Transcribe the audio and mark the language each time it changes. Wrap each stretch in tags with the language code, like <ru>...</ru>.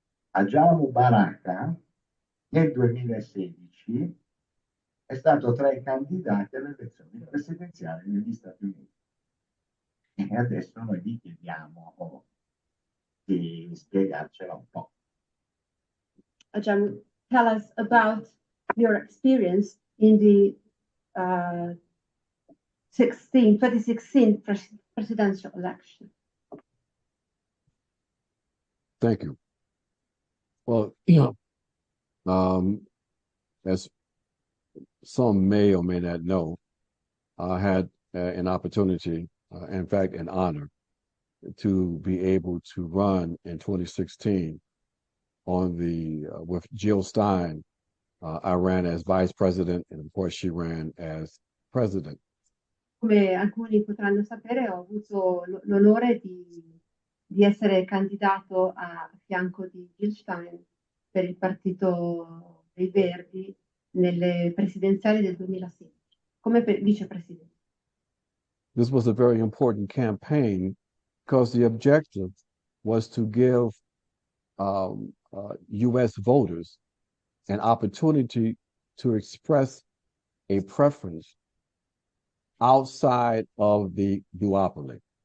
<it>Ajamu Baraka nel 2016 è stato tra i candidati alle elezioni presidenziali negli Stati Uniti. E adesso noi gli chiediamo di spiegarcela un po'.</it> <en>Ajahn, tell us about your experience in the 2016 presidential election. Thank you. Well, as some may or may not know, I had an opportunity, in fact, an honor, to be able to run in 2016 with Jill Stein. I ran as vice president, and of course, she ran as president.</en> <it>Come alcuni potranno sapere, ho avuto l'onore di essere candidato a fianco di Jill Stein per il Partito dei Verdi nelle presidenziali del 2016 come vicepresidente.</it> <en>This was a very important campaign because the objective was to give U.S. voters an opportunity to express a preference outside of the duopoly.</en>